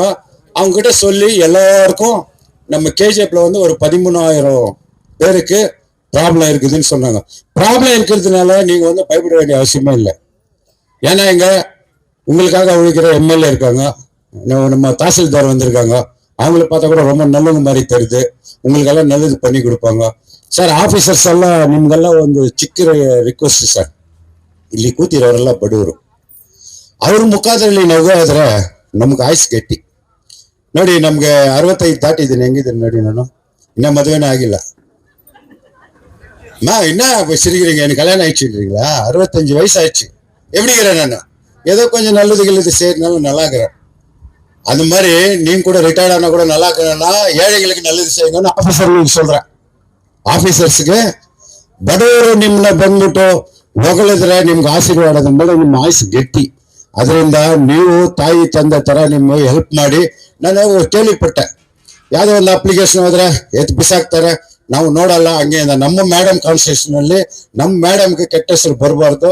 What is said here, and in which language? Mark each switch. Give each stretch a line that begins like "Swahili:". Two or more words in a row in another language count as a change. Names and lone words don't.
Tamil: அவங்க கிட்ட சொல்லி எல்லாருக்கும் நம்ம கேஜிஎஃப்ல ஒரு 13,000 பேருக்கு ப்ராப்ளம் இருக்குதுன்னு சொன்னாங்க. ப்ராப்ளம் இருக்கிறதுனால நீங்க பயப்பட வேண்டிய அவசியமே இல்லை. ஏன்னா உங்களுக்காக உழைக்கிற எம்எல்ஏ இருக்காங்க, நம்ம தாசில்தார் வந்திருக்காங்க, அவங்கள பார்த்தா கூட ரொம்ப நல்லவங்க மாதிரி தெரியுது, உங்களுக்கெல்லாம் நல்லது பண்ணி கொடுப்பாங்க.
Kannada: ಸರ್ ಆಫೀಸರ್ಸ್ ಎಲ್ಲ ನಿಮ್ಗೆಲ್ಲ ಒಂದು ಚಿಕ್ಕ ರಿಕ್ವೆಸ್ಟ್ ಸರ್, ಇಲ್ಲಿ ಕೂತಿರೋರೆಲ್ಲ ಬಡವರು, ಅವ್ರ ಮುಖಾದ್ರಲ್ಲಿ ನಗೋದ್ರೆ ನಮ್ಗೆ ಆಯ್ಸ್ ಗಟ್ಟಿ. ನೋಡಿ ನಮ್ಗೆ 65 ದಾಟಿದ್ದೀನಿ, ಹೆಂಗಿದ್ದೀನಿ ನೋಡಿ, ನಾನು ಇನ್ನ ಮದುವೆನೇ ಆಗಿಲ್ಲ.
Tamil: என்ன சிரிக்கிறீங்க, எனக்கு கல்யாணம் ஆயிடுச்சுன்றீங்களா? 65 வயசு ஆயிடுச்சு. எப்படிங்கிறேன் நான், ஏதோ கொஞ்சம் நல்லது கில்லது செய்யறதுனால நல்லா இருக்கிறேன். அந்த மாதிரி நீங்க கூட ரிட்டையர்ட் ஆனா கூட நல்லா இருக்கிறேன்னா ஏழைகளுக்கு நல்லது செய்யுங்கன்னு ஆஃபீஸர்களுக்கு சொல்றேன்.
Kannada: ಆಫೀಸರ್ಸ್ಗೆ ಬಡವರು ನಿಮ್ಮನ್ನ ಬಂದ್ಬಿಟ್ಟು ಹೊಗಳಿದ್ರೆ ನಿಮ್ಗೆ ಆಶೀರ್ವಾದದ ಮೇಲೆ ನಿಮ್ಮ ಆಯುಸ್ ಗಟ್ಟಿ. ಅದರಿಂದ ನೀವು ತಾಯಿ ತಂದೆ ತರ ನಿಮ್ಮ ಹೆಲ್ಪ್ ಮಾಡಿ. ನಾನು ಕೇಳಿಪಟ್ಟೆ, ಯಾವುದೋ ಒಂದು ಅಪ್ಲಿಕೇಶನ್ ಹೋದ್ರೆ ಎತ್ತು ಬಿಸಾಕ್ತಾರೆ, ನಾವು ನೋಡಲ್ಲ, ಹಂಗೆ ನಮ್ಮ ಮೇಡಮ್ ಕಾನ್ಸ್ಟಿಟ್ಯೂಷನ್ ಅಲ್ಲಿ ನಮ್ಮ ಮೇಡಮ್ಗೆ ಕೆಟ್ಟ ಹೆಸರು ಬರಬಾರ್ದು.